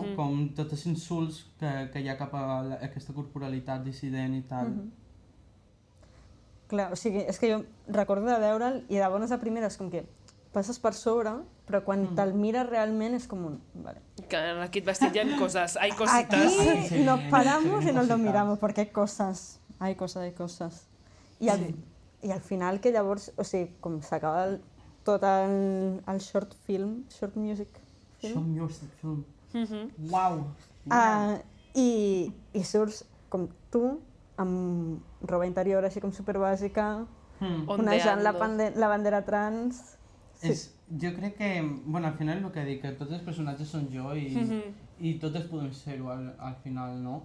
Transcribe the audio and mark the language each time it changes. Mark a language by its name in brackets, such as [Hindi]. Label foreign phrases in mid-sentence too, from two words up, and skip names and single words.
[Catalan] Com tots els insults que hi ha cap a aquesta corporalitat dissident i tal. Clar, o sigui, és que jo recordo de veure'l i de bones a primeres com que passes per sobre, però quan te'l mires realment és com un... Vale. Que en aquest vestit hi ha coses, [Spanish] hay cositas. Aquí nos paramos sí, y nos lo cositas. miramos porque hay cosas, hay cosas. [Catalan] I al final que llavors, o sigui, com s'acaba tot el [English] short music film, [Catalan] Som [English] music film. Mhm. Uau! [Catalan] i surts com tu, amb roba interior així com superbàsica, onejant la bandera trans. Sí. Jo crec que, bueno, al final el que dic, que tots els personatges són jo i totes podem ser-ho al final, no?